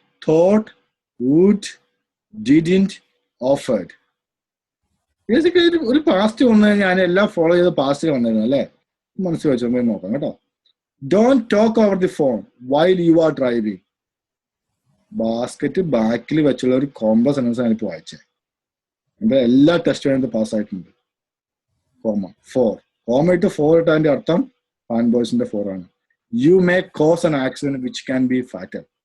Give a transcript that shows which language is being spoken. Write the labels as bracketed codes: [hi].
[en] Thought, would, didn't, offered. [ml] Basically ഒരു past വന്നു ഞാൻ എല്ലാം ഫോളോ ചെയ്ത് പാസ്റ്റ് വന്നിരുന്നു അല്ലേ? മനസ്സിൽ വെച്ചോ നോക്കാം കേട്ടോ. [en] Don't talk over the phone while you are driving. [ml] Basket ബാക്കിൽ വെച്ചുള്ള ഒരു കോംപ്ലക്സ് സെന്റൻസ് ആണ് ഇപ്പോൾ വായിച്ചത്. എന്റെ എല്ലാ ടെസ്റ്റും പാസ്സായിട്ടുണ്ട്. Comma four. കോമ ഇട്ട് ഫോർ ഇട്ടതിന്റെ അർത്ഥം ഫാൻ ബോയ്സിന്റെ ഫോർ ആണ്. [en] You may cause an accident which can be fatal.